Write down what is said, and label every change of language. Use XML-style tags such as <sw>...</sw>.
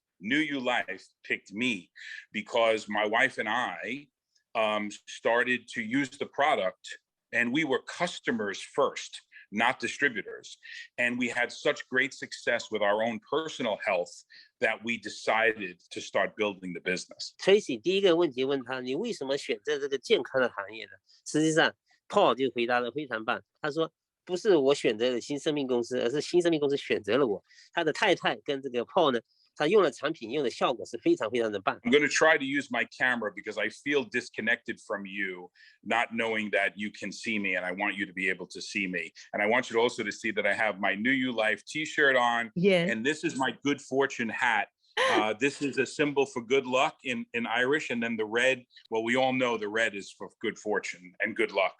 <en>Newulife picked me because my wife and I started to use the product, and we were customers first, not distributors. And we had such great success with our own personal health that we decided to start building the business.</en> <zh>Tracy 第一个问题问他，你为什么选择这个健康的行业呢？实际上 Paul 就回答得非常棒，他说不是我选择了新生命公司，而是新生命公司选择了我。他的太太跟这个 Paul 呢，他用的产品用的效果是非常非常的棒。</zh> <en>I'm going to try to use my camera because I feel disconnected from you, not knowing that you can see me, and I want you to be able to see me. And I want you to also to see that I have my Newulife t-shirt on, and this is my good fortune hat. This is a symbol for good luck in Irish, and then the red, well, we all know the red is for good fortune and good luck.</en>